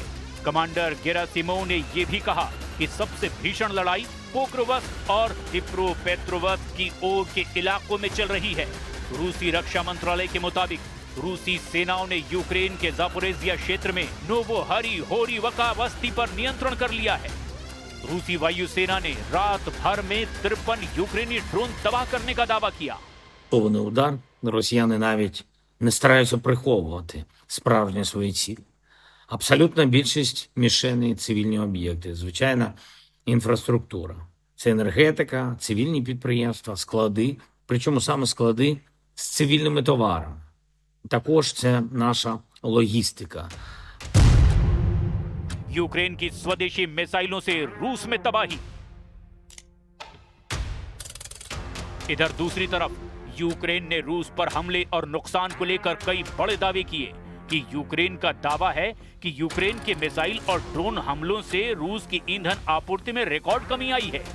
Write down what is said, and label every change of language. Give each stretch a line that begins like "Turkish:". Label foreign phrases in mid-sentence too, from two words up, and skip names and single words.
Hindi: कमांडर गेरासिमोव ने यह भी कहा कि सबसे भीषण लड़ाई पोक्रोवस्क और दिप्रोपेट्रोवस्क की ओर के इलाकों में चल रही है। रूसी रक्षा मंत्रालय के मुताबिक रूसी सेनाओं ने यूक्रेन के जापोरेजिया क्षेत्र में नोवोहरीहोरीवका बस्ती पर नियंत्रण कर लिया है। रूसी वायुसेना ने रात भर में 53 यूक्रेनी ड्रोन तबाह करने का दावा किया।
Ukrainian: Повний удар. Росіяни навіть не стараються приховувати справжні свої цілі. Абсолютна більшість мішеней – цивільні об'єкти, звичайна інфраструктура. Це енергетика, цивільні підприємства, склади, причому саме склади з цивільними товарами. Також це наша логістика.
Hindi: यूक्रेन की स्वदेशी मिसाइलों से रूस में तबाही। इधर दूसरी तरफ यूक्रेन ने रूस पर हमले और नुकसान को लेकर कई बड़े दावे किए कि यूक्रेन का दावा है कि यूक्रेन के मिसाइल और ड्रोन हमलों से रूस की ईंधन आपूर्ति में रिकॉर्ड कमी आई है।